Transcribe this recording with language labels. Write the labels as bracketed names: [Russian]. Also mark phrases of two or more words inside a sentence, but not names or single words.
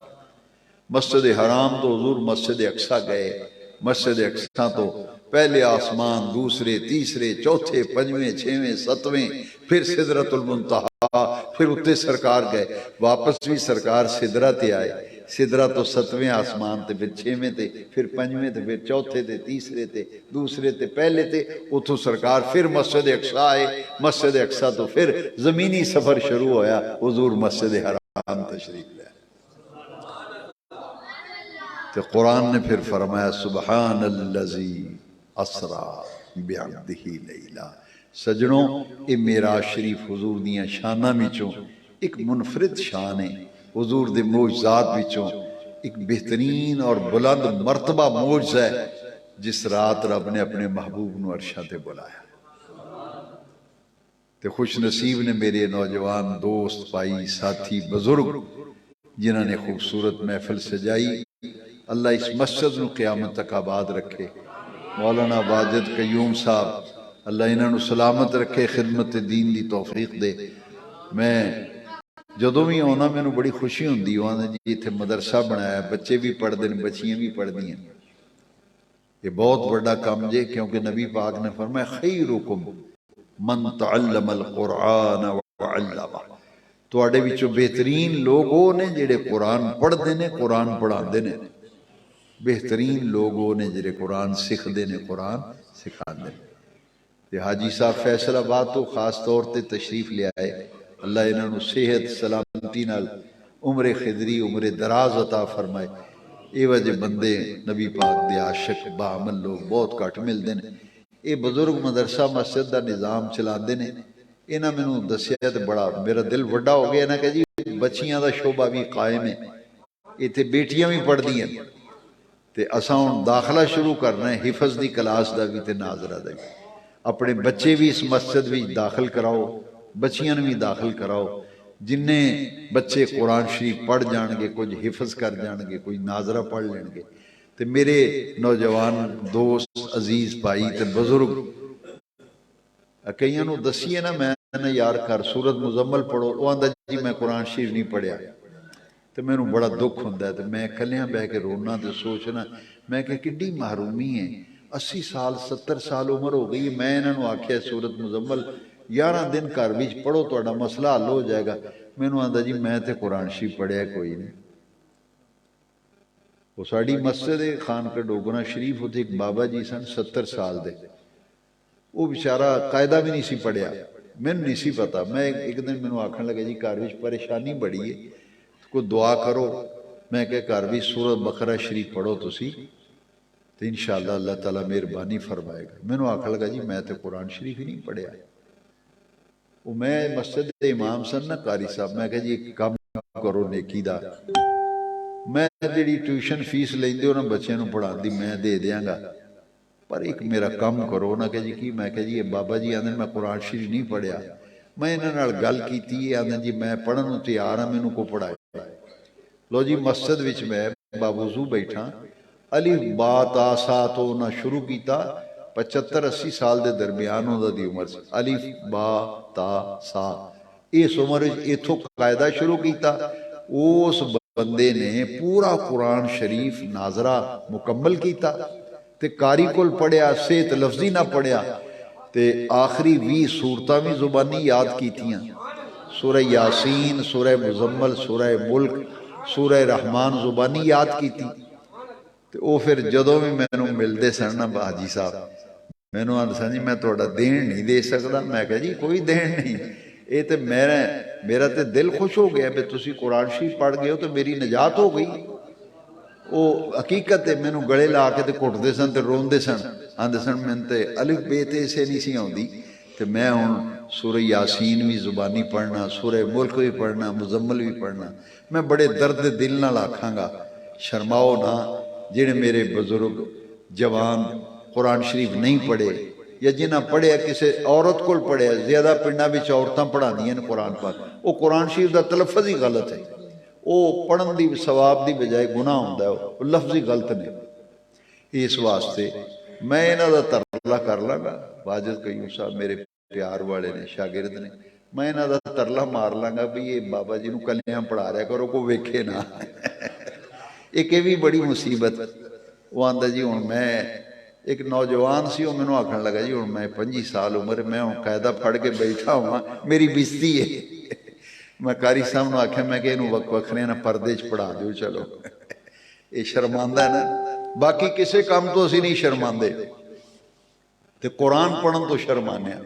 [Punjabi] مسجد حرام تو حضور مسجد اقصی گئے, مسجد اقصی تو پہلے آسمان, دوسرے, تیسرے, چوتھے, 5ویں, 6ویں, 7ویں, پھر سدرۃ المنتہا, پھر اتنے سرکار گئے. واپس بھی سرکار سدرہ تے آئے. سدرہ تو 7ویں آسمان تے, پھر 6ویں تے, پھر 5ویں تے, پھر چوتھے تے, تیسرے تے, دوسرے تے, پہلے تے, اتھو سرکار پھر مسجد اقصی آئے. مسجد اقصی تو پھر زمینی سفر شروع ہویا, حضور مسجد حرام تشریف لے. [Arabic] تو قرآن نے پھر فرمایا سبحان اللذی اسرا بعبدہ لیلا. [Punjabi] سجنوں اے معراج شریف حضور دیاں شانہ وچوں ایک منفرد شان ہے. حضور دے معجزات وچوں ایک بہترین اور بلند مرتبہ معجزہ ہے جس رات رب نے اپنے محبوب نو عرشاں تے بلایا. تے خوش نصیب نے میرے نوجوان دوست, بھائی, ساتھی, بزرگ جنہوں نے خوبصورت محفل سجائی. اللہ اس مسجد نو قیامت تک آباد رکھے. مولانا واجد قیوم صاحب اللہ انہوں نے سلامت رکھے, خدمت دین دی توفیق دے. میں جدوں بھی آنا مینوں بڑی خوشی ہوندی, آنا جی اتنے مدرسہ بنایا, [Urdu] بچے بھی پڑھتے ہیں, بچیاں بھی پڑھتی ہیں. [Punjabi] یہ بہت بڑا کام جے, کیونکہ نبی پاک نے فرمایا [Arabic] خیرکم من تعلم القرآن وعلمہ. [Punjabi] تواڈے وچوں بہترین لوگ وہ نے جڑے [Urdu] قرآن پڑھتے ہیں, [Punjabi] قرآن پڑھاندے نے. بہترین لوگ وہ نے جڑے قرآن سکھدے نے, قرآن سکھاندے نے. تے حاجی صاحب فیصل آباد تو خاص طور تے تشریف لے آئے. اللہ انہوں نے صحت سلامتی نال عمر خضری, عمر دراز عطا فرمائے. اے وجہ بندے نبی پاک دے عاشق باعمل لوگ بہت گھٹ ملتے ہیں. اے بزرگ مدرسہ مسجد دا نظام چلاندے نے. انہاں مینوں دسیا تے بڑا میرا دل وڈا ہو گیا نا کہ جی بچیاں دا شعبہ بھی قائم ہے, ایتھے بیٹیاں بھی پڑھدی ہیں. تے اساں ہن داخلہ شروع کرنا ہے, حفظ دی کلاس دا بھی تے ناظرہ دا بھی. اپنے بچے بھی اس مسجد بھی داخل کراؤ, بچیاں بھی داخل کراؤ. جنہیں بچے قرآن شریف پڑھ جان گے, کچھ حفظ کر جان گے, کوئی ناظرہ پڑھ لیں گے. تے میرے نوجوان دوست, عزیز بھائی تے بزرگ, کئیاں نو دسیے نا میں نے یار کر سورت مزمل پڑھو, وہ آندا جی میں قرآن شریف نہیں پڑھیا. تے میں نو بڑا دکھ ہوندا ہے. تے میں کلیاں بہ کے رونا تے سوچنا, میں کہ کڈی محرومی ہے. 80 سال 70 سال عمر ہو گئی. میں انہاں نو آکھیا سورت مزمل 11 دن گھر وچ پڑھو, تہاڈا مسئلہ حل ہو جائے گا. مینوں آندا جی میں تے قرآن شریف پڑھیا کوئی نہیں. وہ ساڑی مسجد خانقاہ ڈوگرہ شریف ہوتے ایک بابا جی سن 70 سال دے, وہ بیچارہ قاعدہ بھی نہیں سی پڑھیا. ਮੈਨੂੰ ਨਹੀਂ ਸੀ ਪਤਾ। ਮੈਂ ਇੱਕ ਦਿਨ ਮੈਨੂੰ ਆਖਣ ਲੱਗੇ ਜੀ ਘਰ ਵਿੱਚ ਪਰੇਸ਼ਾਨੀ ਬੜੀ ਹੈ, ਕੋਈ ਦੁਆ ਕਰੋ। ਮੈਂ ਕਿਹਾ ਘਰ ਵੀ ਸੂਰਤ ਬਕਰਾ ਸ਼ਰੀਫ ਪੜ੍ਹੋ ਤੁਸੀਂ تو [Arabic] انشاءاللہ [Punjabi] اللہ تعالیٰ مہربانی فرمائے گا۔ میں نے آکھا لگا جی میں تو قرآن شریف ہی نہیں پڑھیا۔ وہ میں مسجد دے امام سن نا قاری صاحب، میں کہا جی ایک کام کرو نیکی دا، میں جڑی ٹیوشن فیس لیندے ہو نا بچے نو پڑھا دی میں دے دیاں گا، پر ایک میرا کام کرو نا۔ کہ جی کی؟ میں کہا جی بابا جی آندھے میں قرآن شریف نہیں پڑھیا۔ میں انہاں نال گل کیتی ہے، آندھے جی میں پڑھن نو تیار ہاں، مینوں کو پڑھائے۔ لو جی مسجد وچ میں باوضو بیٹھا، الف با تا سا تو نہ شروع کیتا، 75-80 سال دے درمیان ہوندہ دی عمر سے، الف با تا سا اس عمر ایتھو قاعدہ شروع کیتا۔ اس بندے نے پورا قرآن شریف ناظرہ مکمل کیتا تے قاری کول پڑھیا، سیت لفظی نہ پڑھیا تے آخری 20 سورتاں بھی زبانی یاد کیتیاں، سورہ یاسین، سورہ مزمل، سورہ ملک، سورہ رحمان زبانی یاد کیتی۔ تو وہ پھر جدوں بھی میں ملتے سن نا حاجی صاحب، میں نے آدھا سن جی میں تھوڑا دین نہیں دے سکتا۔ میں کہا جی کوئی دین نہیں، یہ تو میرا تو دل خوش ہو گیا کہ تسی قرآن شریف پڑھ گئے ہو تو میری نجات ہو گئی۔ وہ حقیقت ہے، میں نے گڑے لا کے کٹتے سن تے روندے سن، آدھے سن میں تے الف بے تے اسے نہیں سی آتی، تو میں ہوں سورہ یاسین بھی زبانی پڑھنا، سورہ ملک بھی پڑھنا، مزمل بھی پڑھنا۔ میں بڑے درد دل نال آکھاں گا شرماؤ نہ جڑے میرے بزرگ جوان قرآن شریف نہیں پڑھے یا جنہاں پڑھے کسی عورت کو پڑھے، زیادہ پنڈاں وچ عورتاں پڑھا دیاں قرآن پاک، وہ قرآن شریف دا تلفظ ہی غلط ہے، وہ پڑھن دی ثواب دی بجائے گناہ ہوندا ہے، وہ لفظ ہی غلط نے۔ اس واسطے میں انہاں دا ترلا کر لاں گا، واجد قیوم صاحب میرے پیار والے نے، شاگرد نے، میں انہاں دا ترلا مار لاں گا بھی یہ بابا جی نو کلیاں پڑھا رہا کرو، کو ویکھے نہ۔ ایک یہ بھی بڑی مصیبت، وہ آندہ جی ہوں میں ایک نوجوان سی، وہ میں نے آکھن لگا جی ہوں میں 25 سال عمر، میں ہوں قاعدہ پڑھ کے بیٹھا ہوں، میری بستی ہے۔ میں قاری صاحب نے آکھا میں کہ انہوں وکھرے نہ پردے چ پڑھا دیو چلو، یہ شرماندہ ہے نا، باقی کسے کام تو اسی نہیں شرماندے، تے قرآن پڑھن تو شرمانے ہیں۔